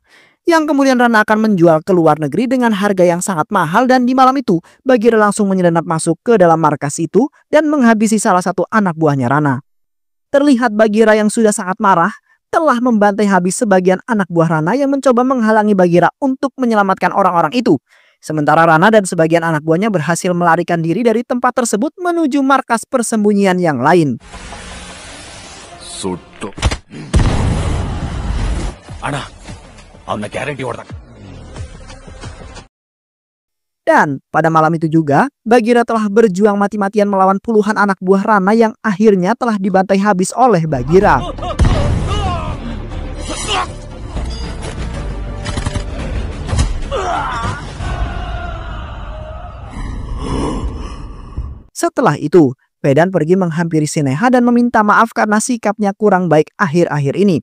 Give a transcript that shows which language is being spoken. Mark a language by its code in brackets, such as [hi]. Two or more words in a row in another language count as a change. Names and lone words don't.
[id] Yang kemudian Rana akan menjual ke luar negeri dengan harga yang sangat mahal, dan di malam itu Bagheera langsung menyelinap masuk ke dalam markas itu dan menghabisi salah satu anak buahnya Rana. terlihat Bagheera yang sudah sangat marah telah membantai habis sebagian anak buah Rana yang mencoba menghalangi Bagheera untuk menyelamatkan orang-orang itu. Sementara Rana dan sebagian anak buahnya berhasil melarikan diri dari tempat tersebut menuju markas persembunyian yang lain. [kn] ಸುಟ್ಟು ಅಣ್ಣ ಅವನ್ನ ಗ್ಯಾರಂಟಿ ಹೊಡೆದ. [id] Dan pada malam itu juga, Bagheera telah berjuang mati-matian melawan puluhan anak buah Rana yang akhirnya telah dibantai habis oleh Bagheera. Setelah itu, Vedan pergi menghampiri Sineha dan meminta maaf karena sikapnya kurang baik akhir-akhir ini.